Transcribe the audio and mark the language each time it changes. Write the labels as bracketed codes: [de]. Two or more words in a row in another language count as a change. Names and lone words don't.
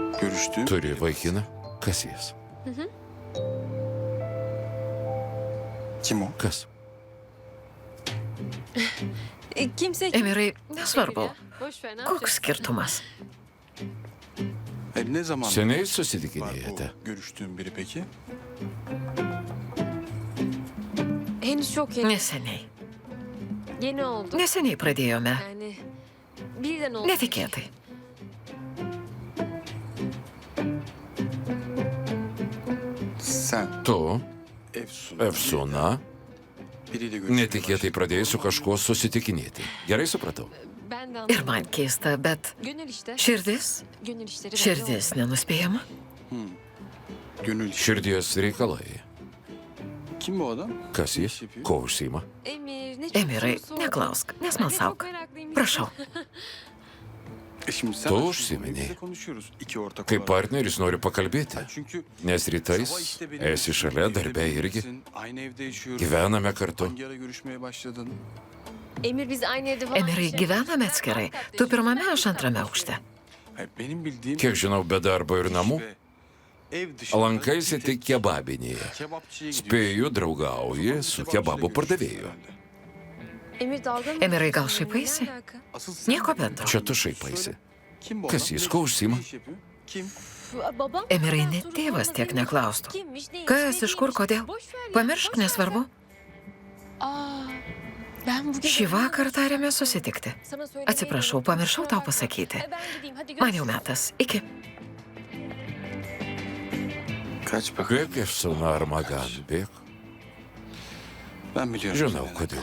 [tr] görüştüğüm... [lt] Turi vaikiną. Kas jis? [tr] Kim o? [lt] Kas? [tr] Kimse... [lt] Emirai, nesvarbu. [tr] Boş ver, ne [lt] Koks [tr] yapacağız? [lt] skirtumas? [tr] Ne zaman [lt] Seniai [tr] var [lt] susitikinėjate? [tr] bu görüştüğüm biri peki? Henüz çok yeni. [lt] Neseniai. [tr] Yeni oldu. [lt] Neseniai pradėjome. [tr] Yani birden oldu. [lt] Netikėtai. [tr] Sen [lt] Tu, [tr] Efsun'a [lt] Efsuna, [tr] biriyle görüşmeye [lt] netikėtai pradėjai su kažkuo susitikinėti. Gerai supratau? [tr] Ben de [lt] Ir [tr] anladım. [lt] man keista, bet [tr] Gönül işte. [lt] širdis? [tr] Gönül işleri. belli [lt] Širdis nenuspėjama? [tr] Gönül. [lt] Širdies reikalai. [tr] Kim bu adam? şey [lt] Kas jis? Ko užsima? [tr] oldu. Emir ne çok [lt] Emirai, [tr] soru sordun. [lt] neklausk, [tr] Ben de [lt] nesmalsauk. [tr] çok meraklıyım. [lt] Prašau. [tr] Şimdi sen [lt] Tu [tr] aslında [lt] užsiminei. [tr] biz de konuşuyoruz iki ortak [lt] Kaip [tr] olarak. [lt] partneris noriu pakalbėti, [tr] Ha, çünkü [lt] nes [tr] sabah [lt] rytais [tr] işte benim [lt] esi šalia, darbe irgi. [tr] birliktesin, aynı evde yaşıyoruz. [lt] Gyvename kartu. [tr] Hangi ara görüşmeye başladın? Emir biz aynı evde falan... [lt] Emirai, gyvename atskirai. Tu pirmame, aš antrame aukšte. [tr] Hayır, benim bildiğim... [lt] Kiek žinau, be darbo ir namų, [tr] ve ev dışında [lt] lankaisi [tr] bir [lt] tik kebabinėje. [tr] kebapçıya gidiyorsun. [lt] Spėju, draugauji su kebabų pardavėju. [tr] Emir dalga mı? [lt] Emirai, gal [tr] geçiyorsun? [lt] šaipaisi? [tr] Ne alaka? Asıl sen [lt] Nieko [tr] bilmiyorsun. [lt] bendro. Čia tu šaipaisi. [tr] Kim bu [lt] Kas [tr] adam? [lt] jis, ko užsiima? [tr] Ne iş yapıyor? Kim? Babam [lt] Emirai, [tr] kadar [lt] net [tr] soru [lt] tėvas [tr] sormaz, [lt] tiek [tr] Emir. [lt] neklaustų. [tr] Kimmiş, neymiş, [lt] Kas, [tr] ne [lt] iš kur, [tr] değilmiş? [lt] kodėl? [tr] Boş ver ya, [lt] Pamiršk, [tr] boş ver [lt] nesvarbu. [tr] ya. Aa, ben bugün... [lt] Šį vakar tarėme susitikti. [tr] Sana söylemeyi [lt] Atsiprašau, [tr] unuttum, [lt] pamiršau [tr] kusura [lt] tau [tr] bakma. [lt] pasakyti. [tr] Ben gideyim, hadi [lt] Man jau [tr] görüşürüz. [lt] metas. Iki. [tr] Kaç bakalım. Bėk, Efsuna Armagan, bėk. Ben biliyorum. [lt] Žinau, [tr] senden [lt] kodėl